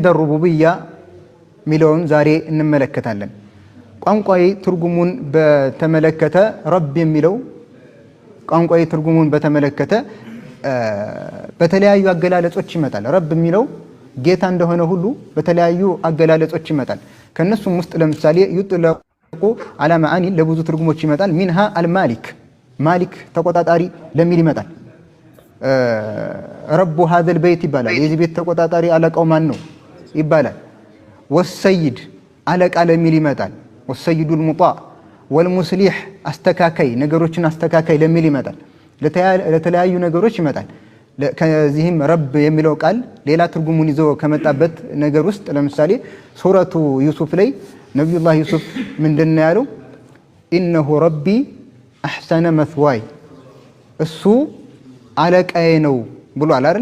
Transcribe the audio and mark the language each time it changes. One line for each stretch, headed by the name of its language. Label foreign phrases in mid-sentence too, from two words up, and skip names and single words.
Amharic: الربوبية ሚለውን ዛሬ እንመለከታለን ቋንቋዊ ትርጉሙን በተመለከተ ረብ የሚለው ቋንቋዊ ትርጉሙን በተመለከተ በተለያዩ አገላለጾች ይመጣል ረብ የሚለው ጌታ እንደሆነ ሁሉ በተለያዩ አገላለጾች ይመጣል ከነሱም ውስጥ ለምሳሌ ይጥለቁ
Arabic: على معاني
Amharic: ለብዙ ትርጉሞች ይመጣል
Arabic: منها المالك
Amharic: ማሊክ ተቆጣጣሪ ለሚል ይመጣል
Arabic: رب هذا البيت
Amharic: ይባላል የዚህ ቤት ተቆጣጣሪ አለቃው ማን ነው ይባላል والسيد አለቃ ለሚል ይመጣል
Arabic: والسيد المطاع والمصلح
Amharic: አስተካካይ ነገሮችን አስተካካይ ለሚል ይመጣል ለተለያዩ ነገሮች ይመጣል ከዚህም ረብ የሚለው ቃል ሌላ ትርጉሙን ይዞ ከመጣበት ነገር ውስጥ ለምሳሌ ሱረቱ ዩሱፍ ላይ ነብዩላህ ዩሱፍ ምንድነው ያለው
Arabic: إنه ربي أحسن مثواي
Amharic: እሱ አለቃዬ ነው ብሏል አይደል?